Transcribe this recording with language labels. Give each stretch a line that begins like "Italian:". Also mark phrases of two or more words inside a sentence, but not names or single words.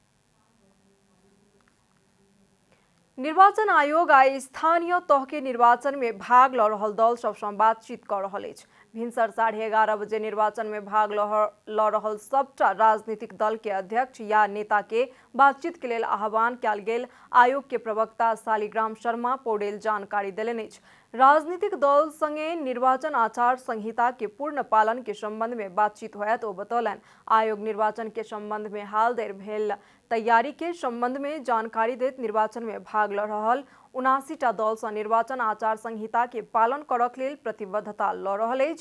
Maithili: निर्वाचन आयोग आइ स्थानीय तह के निर्वाचन में भाग ल रहल दल सब सँ बातचीत कर रहल अछि। भिनसर 11:30 बजे निर्वाचन में भाग ल रहल सबटा राजनीतिक दल के अध्यक्ष या नेता के बातचीत के लेल आह्वान कयल गेल। आयोग के प्रवक्ता शालिग्राम शर्मा पौडेल जानकारी देलनि अछि। राजनीतिक दल संगे निर्वाचन आचार संहिता के पूर्ण पालन के संबंध में बातचीत होयत। ओ बतौलन आयोग निर्वाचन के संबंध में हाल देर भेल तैयारी के संबंध में जानकारी देत निर्वाचन में भाग ल रहल 79टा दल सँ निर्वाचन आचार संहिता के पालन करक लेल प्रतिबद्धता ल रहल अछि।